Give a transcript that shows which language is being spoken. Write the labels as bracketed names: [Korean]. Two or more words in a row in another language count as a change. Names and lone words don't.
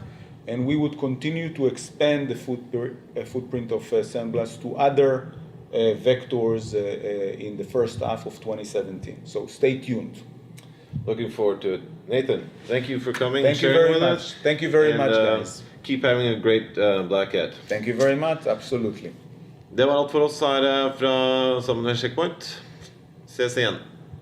[English] And we would continue to expand the footprint of SandBlast to other vectors in the first half of 2017. So stay tuned. Looking forward to it. Nathan, thank you for coming Thank and you sharing very with much. us. Thank you very And, much, guys. Keep having a great Blackhat. Thank you very much. Absolutely. [Norwegian] Det var alt for oss her fra sammen med CheckPoint. Ses igjen.